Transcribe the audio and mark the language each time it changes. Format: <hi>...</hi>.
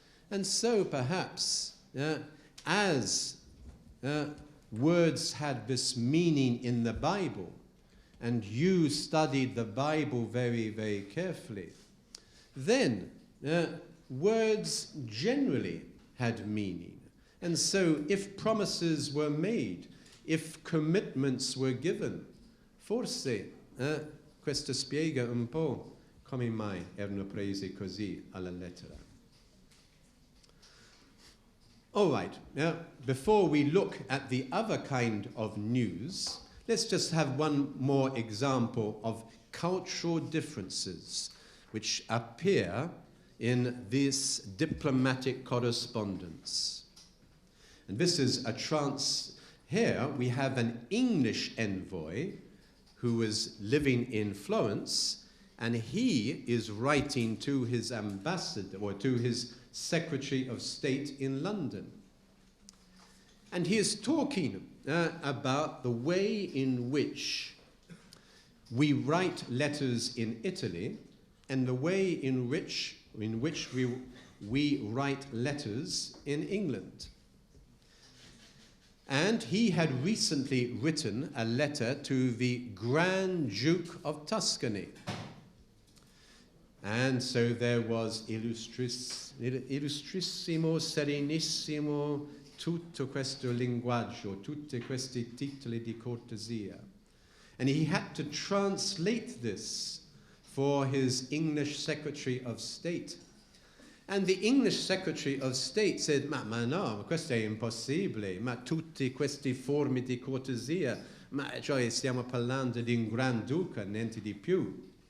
<en>And so perhaps, as words had this meaning in the Bible, and you studied the Bible very, very carefully, then words generally had meaning. And so if promises were made, if commitments were given,</en> <it>forse questo spiega un po' come mai erano presi così alla lettera.</it> <en>All right, now before we look at the other kind of news, let's just have one more example of cultural differences which appear in this diplomatic correspondence. And this is here we have an English envoy who was living in Florence, and he is writing to his ambassador, or to his Secretary of State in London. And he is talking about the way in which we write letters in Italy and the way in which we write letters in England. And he had recently written a letter to the Grand Duke of Tuscany. And so there was</en> <it>illustrissimo, serenissimo, tutto questo linguaggio, tutti questi titoli di cortesia.</it> <en>And he had to translate this for his English Secretary of State. And the English Secretary of State said,</en> <it>ma no, questo è impossibile, ma tutti questi forme di cortesia, ma cioè stiamo parlando di un Granduca, niente di più.</it>